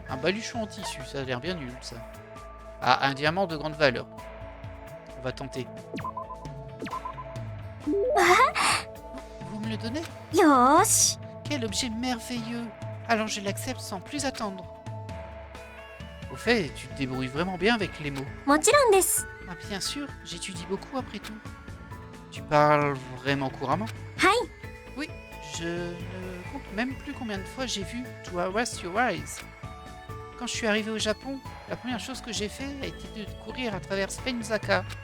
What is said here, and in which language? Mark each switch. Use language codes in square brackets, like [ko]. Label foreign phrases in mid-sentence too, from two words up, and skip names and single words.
[fr] Un baluchon en tissu, ça a l'air bien nul, ça. Ah, un diamant de grande valeur. On va tenter. Vous me le donnez? [ja] Yosh. [fr] Quel objet merveilleux! Alors je l'accepte sans plus attendre. Au fait, tu te débrouilles vraiment bien avec les mots. [ja] もちろんです。 [fr] Ah, bien sûr, j'étudie beaucoup après tout. Tu parles vraiment couramment? [ja] はい。 [fr] Oui, je ne compte même plus combien de fois j'ai vu To Arrest Your Eyes. Quand je suis arrivé au Japon, la première chose que j'ai fait a été de courir à travers Spenzaka.